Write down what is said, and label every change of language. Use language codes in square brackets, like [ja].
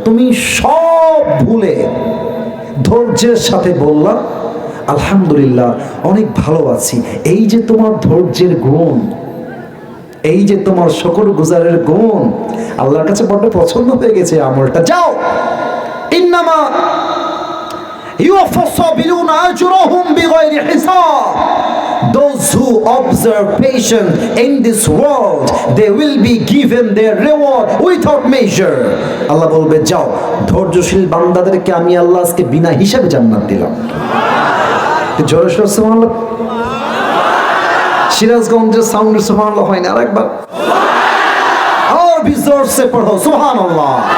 [bn] তুমি সব ভুলে ধৈর্যের সাথে বললা, আলহামদুলিল্লাহ অনেক ভালো আছি। এই যে তোমার ধৈর্যের গুণ, এই যে তোমার শুকর গুজারের গুণ, আল্লাহর কাছে বড় পছন্দ হয়ে গেছে আমলটা। [ar] যাও, ইন্নামা ইউওয়াফাস সাবিরুনা আজরুহুম বিগাইরি হিসাব। [en] Those who observe patience in this world, they will be given their reward without measure. [bn] আল্লাহ বলবে, যাও, ধৈর্যশীল বান্দাদেরকে আমি আল্লাহ আজকে বিনা হিসাবে জান্নাত দিলাম। জোরে সোরে সুবহানাল্লাহ। সিরাজগঞ্জের সাউন্ডের সুবহানাল্লাহ হয় না? আরেকবার আর বিজোরসে পড়ো সুবহানাল্লাহ।